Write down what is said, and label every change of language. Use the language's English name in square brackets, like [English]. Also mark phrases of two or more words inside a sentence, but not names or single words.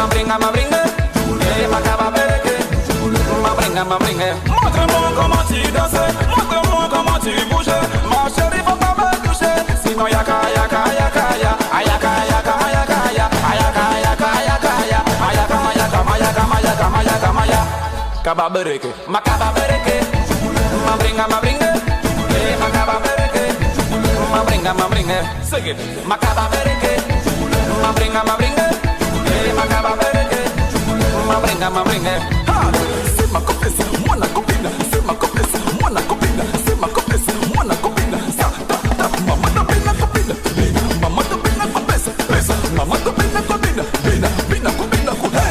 [French] Montre-moi comment tu danses, montre-moi comment tu bouges. Ma chérie, faut pas me toucher, sinon [Lingala] yaka yaka yaka ya, ayaka yaka yaka ya, ayaka yaka yaka ya, ayaka yaka yaka yaka yaka yaka. Kababereke, makababereke, mabringa, makababereke, mabringa, [English] sing it, [Lingala] makababereke, mabringa, makababereke, mabringa. [French] C'est ma copine, moi la copine, c'est ma copine, moi la copine, c'est ma copine, moi la copine. Maman de bina copine, maman de bina copine, maman de bina copine, bina copine, hey.